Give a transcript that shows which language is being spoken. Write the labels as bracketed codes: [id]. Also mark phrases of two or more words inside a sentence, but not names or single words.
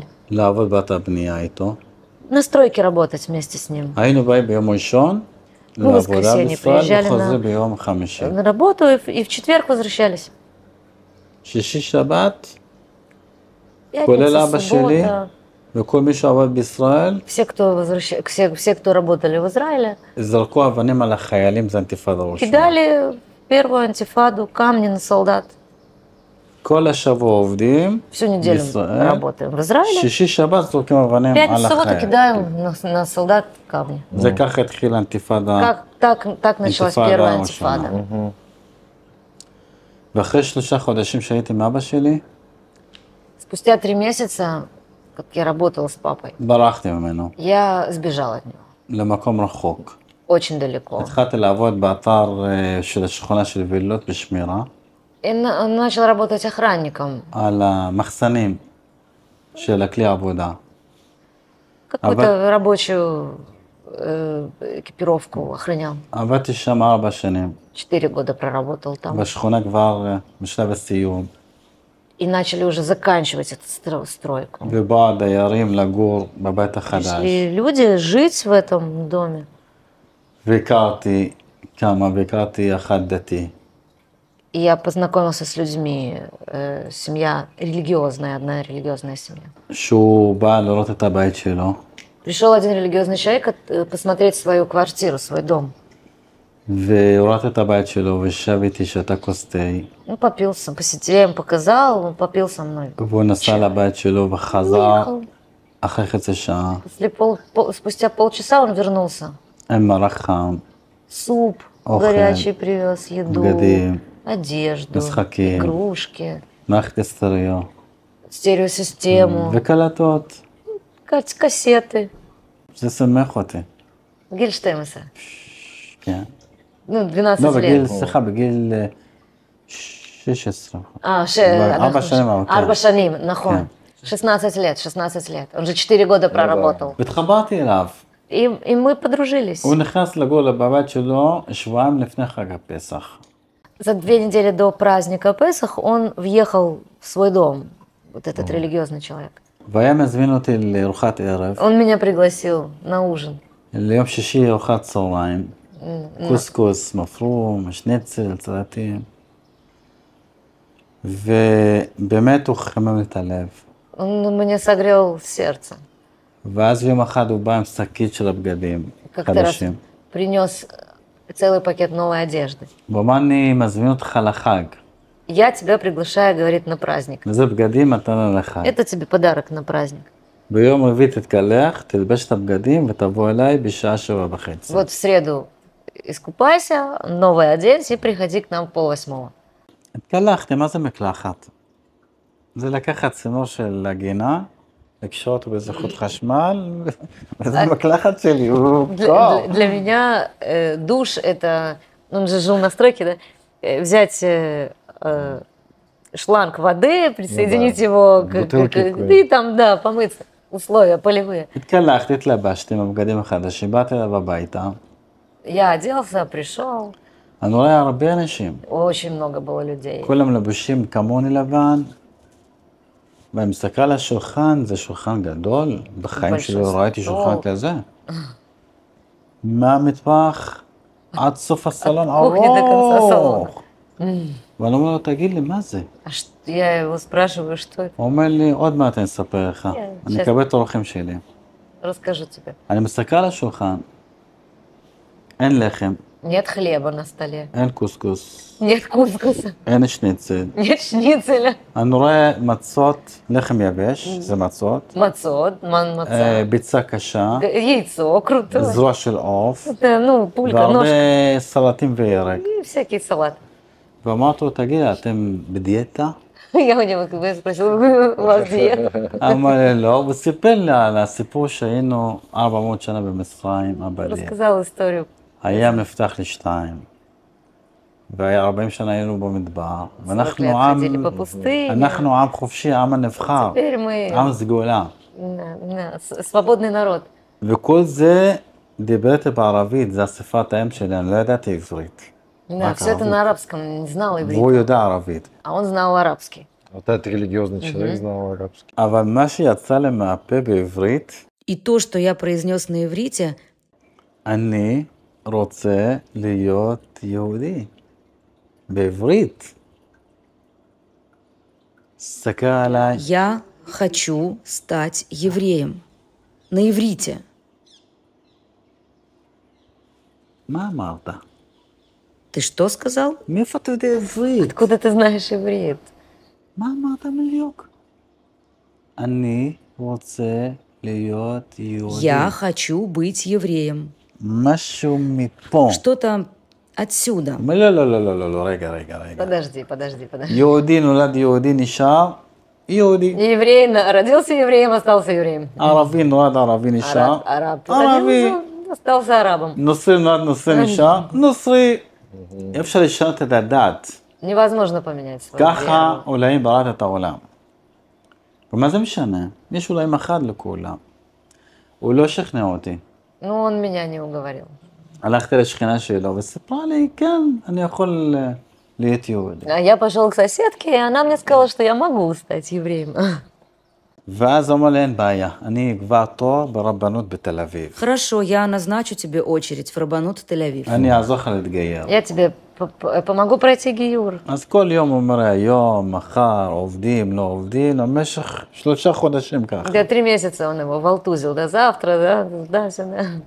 [he] לעבוד בת הבנייה איתו. [ru] На стройке работать вместе с ним. [he] היינו באים ביום ראשון [ru] Ну, [he] לעבודה [ru] воскресенье [he] בישראל [ru] приезжали [he] וחוזרים [ru] на- [he] ביום חמישי. [ru] На работу и в четверг возвращались. [he] שישי שבת, [ru] Пятница, [he] כולל אבא שלי [ru] суббота. [he] וכל מי שעבד בישראל, [ru] Все, кто работали в Израиле, [he] זרקו אבנים על החיילים, זה אינתיפאדה ראשונה. [ru] кидали в первую антифаду камни на солдат. [he] כל השבוע עובדים [ru] Всю неделю [he] בישראל, [ru] работаем в Израиле. [he] שישי שבת זורקים אבנים על [ru] Пятницу, субботу [he] החיילים. [ru] кидаем на солдат камни. [he] זה ככה התחילה האינתיפאדה. [ru] Так началась Интифада первая [he] ראשונה. [ru] антифада. [he] ואחרי 3 חודשים שהייתי עם אבא שלי, [ru] Спустя 3 месяца, как я работала с папой, [he] ברחתי ממנו [ru] я сбежала от него. [he] למקום רחוק. [ru] Очень далеко. [he] התחלתי לעבוד באתר של השכונה של וילות בשמירה, [ru] И начал работать охранником. [he] על המחסנים של הכלי העבודה. [ru] Какую-то рабочую экипировку охранял. [he] עבדתי שם 4 שנים, [ru] 4 года проработал там. [he] בשכונה כבר בשלב הסיום, [ru] И начали уже заканчивать эту стройку. [he] ובאו הדיירים לגור בבית החדש. [ru] Пришли люди жить в этом доме. [he] והכרתי כמה, והכרתי אחד דתי. [ru] И я познакомился с людьми, семья религиозная, одна религиозная семья. [he] שהוא בא לראות את הבית שלו, [ru] Пришел один религиозный человек посмотреть свою квартиру, свой дом. [he] והוא ראה את הבית שלו, ושב איתי שתה כוס תה, [ru] Ну, попился, я ему показал, он попил со мной. [he] והוא נסע לבית שלו וחזר [ru] Уехал. [he] אחרי חצי שעה, [ru] Спустя полчаса он вернулся. [he] עם מרק חם, [ru] Суп Ох, горячий привез, еду, [he] בגדים, [ru] одежду, [he] משחקים. [ru] игрушки, [he] מערכת אסטריו, [ru] стереосистему, [he] וקלטות. [ru] кассеты. [he] זה שמח אותי. בגיל 12. כן. [ru] Ну, 12 [he] לא, בגיל, [ru] лет. [he] סליחה, בגיל 16. אנחנו- 4 שנים. כן. 4 שנים, נכון. [ru] 16 лет, 16 лет. Он же 4 года проработал. [he] והתחברתי אליו. [ru] И мы подружились. [he] הוא נכנס לגור בבית שלו שבועיים לפני חג הפסח. [ru] За 2 недели до праздника Песах он въехал в свой дом, вот этот религиозный человек. [he] והיה מזמין אותי לארוחת ערב, [ru] Он меня пригласил на ужин. [he] ליום שישי ארוחת צהריים, קוסקוס, מפרום, שניצל, סלטים. ובאמת הוא חימם לי את הלב. [ru] Он мне согрел сердце. [he] ואז יום אחד הוא בא עם שקית של הבגדים [ru] Как-то раз [he] חדשים. [ru] принес целый пакет новой одежды. [he] הוא אמר אני מזמין אותך לחג. [ru] Я тебя приглашаю, говорит, на праздник. [he] וזה בגדים מתנה לחג. [ru] Это тебе подарок на праздник. [he] ביום רביעי תתקלח, תלבש את הבגדים ותבוא אליי בשעה 7:30. [ru] Вот в среду искупайся, новый оденься и приходи к нам в 7:30. [he] התקלחתי, מה זה מקלחת? זה לקחת צינור של הגינה, לקשור אותו באיזה חוט חשמל, וזה מקלחת שלי, הוא קור. [ru] Для меня душ это, он же жил на стройке, да, взять шланг воды, присоединить его Бутылки и там, да, помыться. Условия полевые. [he] התקלחתי, התלבשתי עם הבגדים החדשים, באתי אליו הביתה, [ru] Я оделся, пришел, [he] אני רואה הרבה אנשים, [ru] очень много было людей. [he] כולם לבושים כמוני לבן, ואני מסתכל על השולחן, זה שולחן גדול, בחיים שלי לא ראיתי שולחן כזה. מהמטבח עד סוף הסלון ארוך. ואני אומר לו, תגיד לי, מה זה? [ru] Я его спрашиваю, что это? [he] הוא אומר לי, עוד מעט אני אספר לך, אני אקבל את האורחים שלי. [ru] Расскажу тебе. [he] אני מסתכל על השולחן, אין לחם, [ru] Нет хлеба на столе, [he] אין קוסקוס, [ru] нет кускуса, [he] אין שניצל. [ru] нет шницеля, [he] אני רואה מצות, לחם יבש, זה מצות, [ru] мацот, маца, [he] ביצה קשה, [ru] яйцо крутое. [he] זרוע של עוף, [ru] Это, ну, пулька, [he] והרבה [ru] ножка [he] סלטים וירק. [ru] и всякий салат. [he] ואמרתי לו, תגיד, אתם בדיאטה? [ru] Я у него спросила, у вас диета? [he] אמר לי, לא, הוא סיפר לי על הסיפור שהיינו 400 שנה במצרים, אבא לי. [ru] Рассказал историю. [he] היה מפתח לשתיים, והיה 40 שנה היינו במדבר, ואנחנו לט עם, [ru] ходили по פוסטיני. [he] אנחנו עם חופשי, עם הנבחר, [ru] Теперь мы [he] עם סגולה. [ru] свободный народ. [he] וכל זה דיבר איתי בערבית, זה השפת האם שלי, אני לא ידעתי עברית. [ru] Да, все это на арабском, не знал [he] והוא [ru] иврит, [he] יודע ערבית. [ru] а он знал арабский. Вот этот религиозный человек знал арабский. [he] אבל מה שיצא לי מהפה בעברית, [ru] И то, что я произнес на иврите, [he] אני רוצה להיות יהודי. בעברית. תסתכל עליי. [ru] я хочу стать евреем. На иврите. [he] מה אמרת? [ru] Ты что сказал? [he] מאיפה אתה יודע עברית? [ru] Откуда ты знаешь иврит? [he] מה אמרת בדיוק? אני רוצה להיות יהודי. [ru] Я хочу быть евреем. [he] משהו מפה. [ru] Что-то отсюда. [he] לא, לא, לא, לא, לא, לא, רגע. [ru] Подожди. [he] יהודי נולד יהודי נשאר יהודי. [ru] Еврей родился евреем, остался евреем. [he] ערבי נולד ערבי נשאר [ru] Араб [he] ערבי. [ru] родился, остался арабом. [he] נוצרי נולד נוצרי נשאר נוצרי. אי אפשר לשנות את הדת. [ru] Невозможно поменять свою [he] ככה [ru] веру. [he] אלוהים ברא את העולם. ומה זה משנה? יש אלוהים אחד לכולם. הוא לא שכנע אותי. [ru] Ну, он меня не уговорил. [he] הלכתי לשכנה שלו וסיפרה לי, כן, אני יכול להיות יהודי. [ru] А я пошел к соседке, и она мне сказала, что я могу стать евреем. [he] ואז הוא אומר לי, אין בעיה, אני אקבע תור ברבנות בתל אביב. [ru] Хорошо, я назначу тебе очередь в Рабанут Тель-Авив. [he] אני אעזור לך להתגייר. [ru] Я тебе помогу пройти гиюр. [he] אז כל יום הוא אומר, היום, מחר, עובדים, לא עובדים, במשך 3 חודשים ככה. [ru] Да, 3 месяца он его волтузил, да, завтра, да, да, все, да.